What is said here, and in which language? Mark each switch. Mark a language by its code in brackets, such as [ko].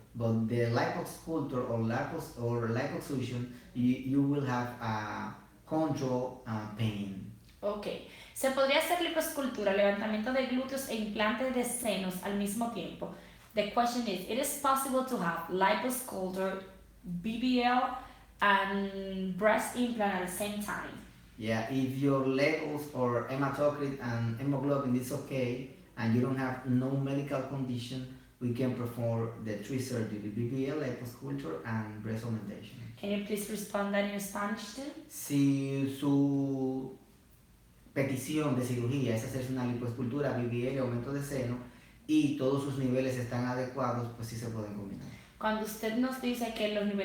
[en] But the liposculpture or liposuction, you will have a control pain. Ok. [es] ¿Se podría hacer liposcultura, levantamiento de glúteos e implantes de senos al mismo tiempo? [en] The question is, it is possible to have liposculpture, BBL, and breast implant at the same time? Yeah, if your levels or hematocrit and hemoglobin is okay and you don't have no medical condition, we can perform the three surgery, BBL, liposculpture, and breast augmentation. Can you please respond that in Spanish too? [es] Si su petición de cirugía es hacerse una lipoescultura, BBL, aumento de seno, y todos sus niveles están adecuados, pues sí se pueden combinar. Cuando usted nos dice que los niveles